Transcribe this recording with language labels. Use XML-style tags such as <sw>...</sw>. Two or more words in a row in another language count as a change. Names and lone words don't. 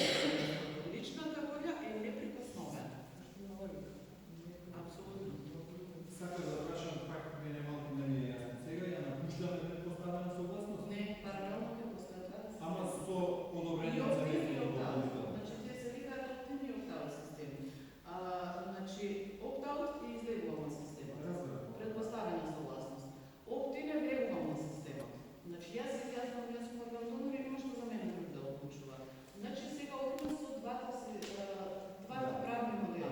<mk>Личната волја е неприкосновена. Апсолутно. Сакам да прашам пак мене малку не ми е јасно. Сега ја напуштаме предпоставена согласност? Не, паралелно ќе постојат. Ама со одобрение за нејзиното. Значи тие се викаат opt-in и opt-out системи. Значи opt-out е излегувална система. Предпоставена согласност. Opt-in е влегувална система. Значи јас сум орган и нема што за мене друг да одлучува. Значи сега одиме со двата правни модели.</mk>